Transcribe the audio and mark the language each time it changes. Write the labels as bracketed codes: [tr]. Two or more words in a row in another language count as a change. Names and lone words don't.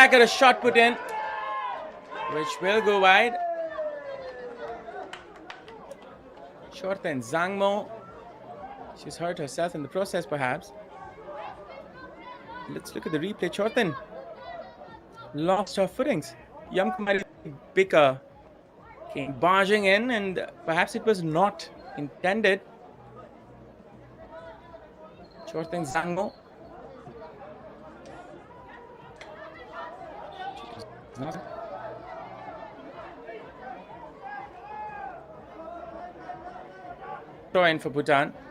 [en] A shot put in, which will go wide. Chorten Zangmo, she's hurt herself in the process perhaps. Let's look at the replay. Chorten lost her footings. Yamkumari Bika came barging in, and perhaps it was not intended. Chorten Zangmo. Throw in for Bhutan.